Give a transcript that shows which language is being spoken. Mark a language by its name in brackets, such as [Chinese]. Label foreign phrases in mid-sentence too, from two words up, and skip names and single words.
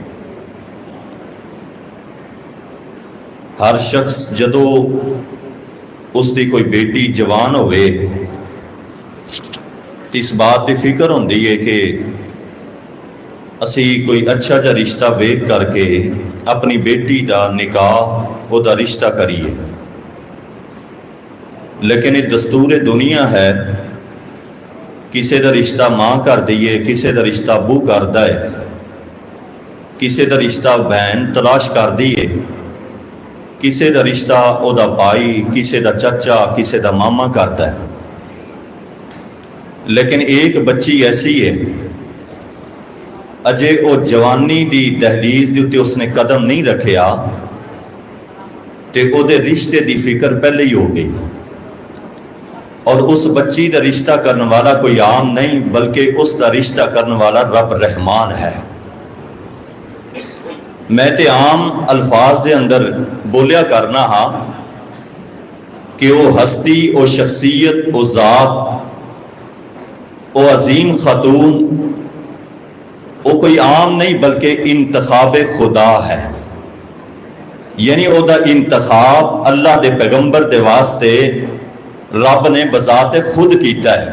[Punjabi] ہر شخص جدو اس دی کوئی بیٹی جوان ہوئے اس بات دی فکر ہوندی ہے کہ اسی کوئی اچھا جا رشتہ ویکھ کر کے اپنی بیٹی دا نکاح او دا رشتہ کریے، لیکن [Urdu] یہ دستور دنیا ہے، [Punjabi] کسے دا رشتہ ماں کر دیئے، کسے دا رشتہ ابو کر دائے، کسے دا رشتہ بہن تلاش کر دیئے، کسے دا رشتہ او دا بھائی، کسے دا چچا، کسے دا ماما کرتا ہے۔ لیکن ایک بچی ایسی ہے اجے او جوانی دی دہلیز دی تے اس نے قدم نہیں رکھیا تے او دے رشتے دی فکر پہلے ہی ہو گئی، اور اس بچی دا رشتہ کرنے والا کوئی عام نہیں بلکہ اس دا رشتہ کرنے والا رب رحمان ہے۔ میں تے عام الفاظ دے اندر بولیا کرنا ہاں کہ [Urdu] وہ ہستی، وہ شخصیت، وہ ذات، وہ عظیم خاتون، وہ کوئی عام نہیں بلکہ انتخاب خدا ہے، [Punjabi] یعنی وہ دا انتخاب اللہ دے پیغمبر دے واسطے رب نے بذات خود کیتا ہے۔